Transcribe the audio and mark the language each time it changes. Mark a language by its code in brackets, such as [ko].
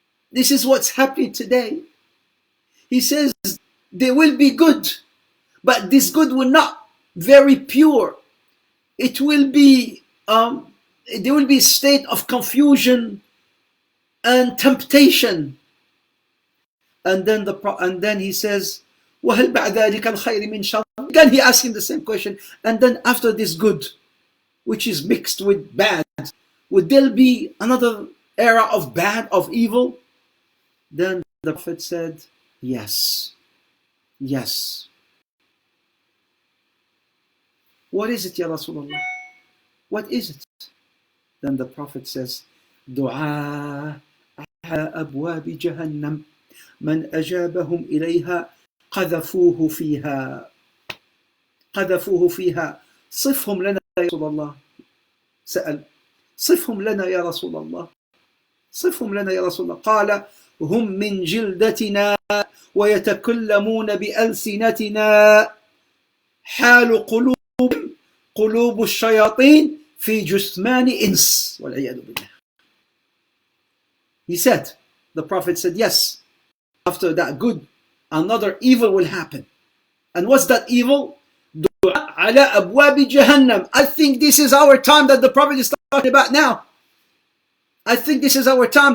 [en] This is what's happening today. He says there will be good, but this good will not very pure. It will be there will be a state of confusion and temptation. And then he says, [ar] وَهَلْ بَعْدَ ذَلِكَ الْخَيْرِ مِنْ شَرٍّ. [en] Again he asks him the same question. And then after this good, which is mixed with bad, would there be another era of bad, of evil? Then the Prophet said, yes. Yes. What is it, Ya Rasulullah? What is it? Then the Prophet says, [ar] دعاء على أبواب جهنم من أجابهم إليها قذفوه فيها صفهم لنا يا رسول الله. سأل صفهم لنا يا رسول الله. صفهم لنا يا رسول الله. قال هم من جلدتنا ويتكلمون بألسنتنا حال قلوب الشياطين في جثمان إنس والعياذ بالله. [en] He said, the Prophet said, yes, after that good, another evil will happen. And what's that evil? [ar] دعاء على أبواب جهنم. [en] I think this is our time that the Prophet is talking about now. I think this is our time.